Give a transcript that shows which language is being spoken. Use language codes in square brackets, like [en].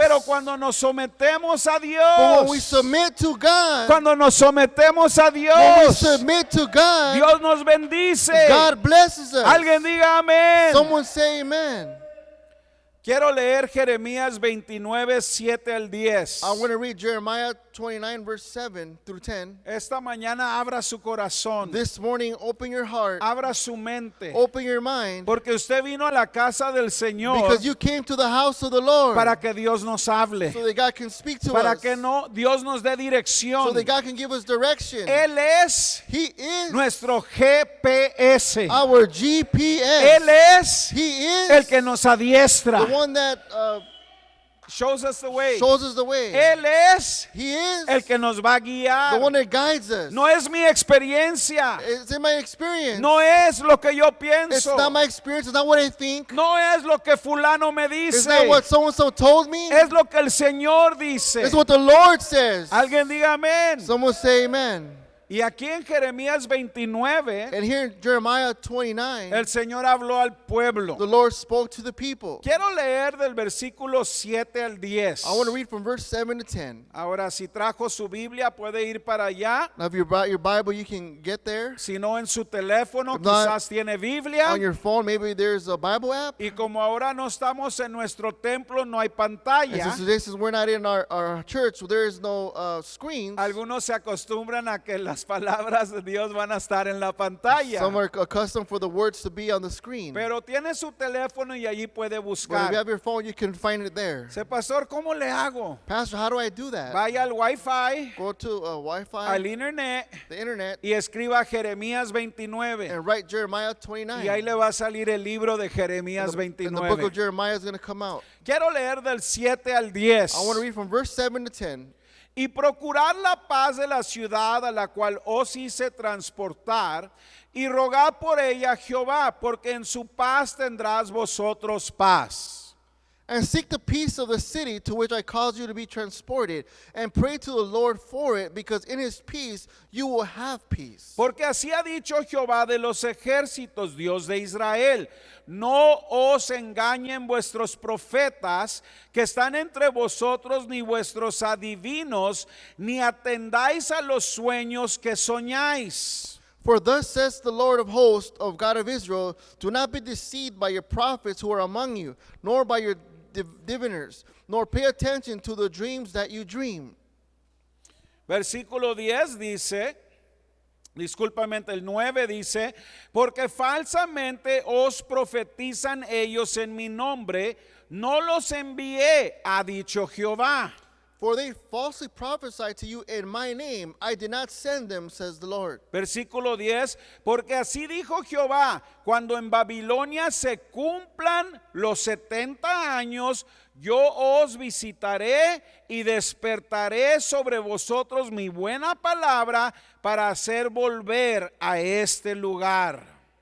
[es] pero cuando nos sometemos a [en] But when we [es] Dios, [en] submit to God, [es] cuando nos sometemos a [en] when we [es] Dios, [en] submit to God, [es] Dios nos bendice. [en] God blesses us. [es] Alguien diga amén. [en] Someone say amen. [es] Quiero leer Jeremías 29, 7 al 10. [en] I want to read Jeremiah 29, verse 7 through 10. [es] Esta mañana abra su corazón, [en] This morning, open your heart, [es] abra su mente, [en] open your mind, [es] porque usted vino a la casa del Señor [en] because you came to the house of the Lord [es] para que Dios nos hable, [en] so that God can speak to [es] para [en] us, [es] que Dios nos dé [en] so [es] dirección. [en] that God can give us direction. [es] Él es [en] He is [es] nuestro GPS. [en] our [es] Él [en] GPS. [es] es [en] He is [es] el que nos adiestra. [en] the one that Shows us the way. shows us the way. [es] Él es [en] He is [es] el que nos va a guiar. [en] the one that guides us. [es] No es mi experiencia. [en] It's in my experience. [es] No es lo que yo [en] It's [es] pienso. [en] not my experience. It's not what I think. [es] No es lo que fulano me [en] It's not what so-and-so told me. [es] Es lo que el Señor dice. [en] It's what the Lord says. [es] Alguien diga amén. [en] Someone say amen. [es] Y aquí en Jeremías 29, [en] And here in Jeremiah 29, [es] el Señor habló al pueblo. [en] the Lord spoke to the people. [es] Quiero leer del versículo 7 al 10. [en] I want to read from verse 7 to 10. [es] Ahora, si trajo su Biblia, puede ir para allá. [en] Now, if you brought your Bible, you can get there. [es] Si no, en su teléfono, [en] If not, [es] quizás tiene Biblia. [en] On your phone, maybe there's a Bible app. [es] Y como ahora no estamos en nuestro templo, no hay [en] And [es] pantalla. [en] since we're not in our church, so there is no screens. [es] Algunos se acostumbran a que las las palabras de Dios van a estar en la pantalla. [en] Some are accustomed for the words to be on the screen. [es] Pero tiene su teléfono y allí puede [en] But if [es] buscar. [en] you have your phone, you can find it there. [es] Dice, pastor, ¿cómo le hago? [en] Pastor, how do I do that? [es] Vaya al Wi-Fi, [en] Go to Wi-Fi, [es] al internet [en] the internet, [es] y escriba Jeremías 29. [en] and write Jeremiah 29. [es] Y ahí le va a salir el libro de Jeremías [en] And the book [es] 29. [en] of Jeremiah is going to come out. [es] Quiero leer del 7 al 10. [en] I want to read from verse 7 to 10. [es] Y procurar la paz de la ciudad a la cual os hice transportar, y rogad por ella a Jehová, porque en su paz tendrás vosotros paz. [en] And seek the peace of the city to which I caused you to be transported, and pray to the Lord for it, because in his peace you will have peace. [es] Porque así ha dicho Jehová de los ejércitos, Dios de Israel: no os engañen vuestros profetas que están entre vosotros, ni vuestros adivinos, ni atendáis a los sueños que soñáis. [en] For thus says the Lord of hosts, of God of Israel, do not be deceived by your prophets who are among you, nor by your diviners, nor pay attention to the dreams that you dream. [es] Versículo 10 dice, discúlpame, el 9 dice, porque falsamente os profetizan ellos en mi nombre, no los envié, ha dicho Jehová. [en] For they falsely prophesy to you in my name. I did not send them, says the Lord. [es] Versículo 10, porque así dijo Jehová, cuando en Babilonia se cumplan los 70 años, yo os visitaré y despertaré sobre vosotros mi buena palabra para hacer volver a este lugar.